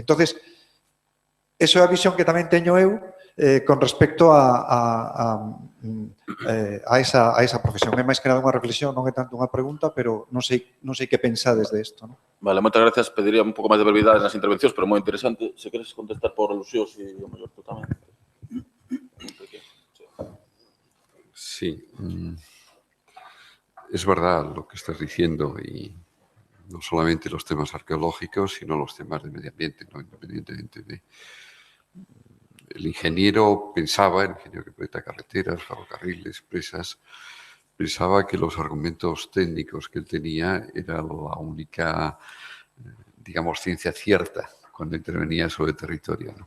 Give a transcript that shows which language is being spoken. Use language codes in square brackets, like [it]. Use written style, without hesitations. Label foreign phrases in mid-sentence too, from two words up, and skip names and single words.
[gl] Entonces, esa é a visión que tamén teño eu con respecto a esa profesión. É máis que nada unha reflexión, non é tanto unha pregunta, pero non sei que pensades de isto. Vale, moitas gracias. Pediría un pouco máis de brevidade nas intervencións, pero moi interesante. Se queres contestar por alusións e o mellor tú tamén. [es] Sí, es verdad lo que estás diciendo y no solamente los temas arqueológicos, sino los temas de medio ambiente, ¿no? Independientemente de... El ingeniero pensaba, el ingeniero que proyecta carreteras, ferrocarriles, presas, pensaba que los argumentos técnicos que él tenía era la única, digamos, ciencia cierta cuando intervenía sobre el territorio, ¿no?